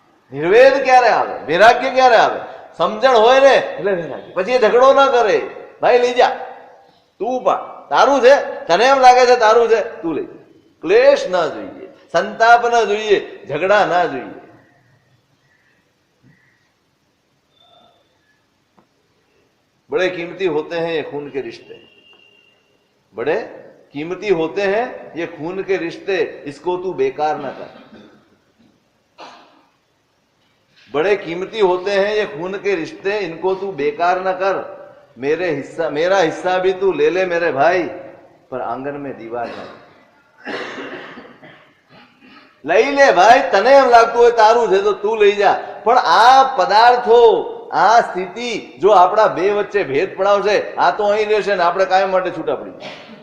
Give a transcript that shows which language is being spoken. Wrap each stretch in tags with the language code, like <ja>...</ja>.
<gu>નિર્વેદ ક્યારે આવે? વૈરાગ્ય ક્યારે આવે? સમજણ હોય ને એટલે વૈરાગ્ય. પછી એ ઝઘડો ના કરે, ભાઈ લઈ જા, તું પણ તારું છે, તને એમ લાગે છે તારું છે, તું લઈ. ક્લેશ ના જોઈએ, સંતાપ ના જોઈએ, ઝઘડા ના જોઈએ.</gu> <hi>बड़े कीमती होते हैं ये खून के रिश्ते, बड़े कीमती होते हैं ये खून के रिश्ते, इसको तू बेकार न कर। बड़े कीमती होते हैं ये खून के रिश्ते, इनको तू बेकार न कर। मेरा हिस्सा भी तू ले ले मेरे भाई, पर आंगन में दीवार न</hi> <gu>લઈ લે ભાઈ, તને એમ લાગતું હોય તારું છે તો તું લઈ જા, પણ આ પદાર્થો, આ સ્થિતિ જો આપણા બે વચ્ચે ભેદ પડાવશે, આ તો અહીં રહેશે ને આપણે કાયમ માટે છૂટા પડી જઈએ.</gu>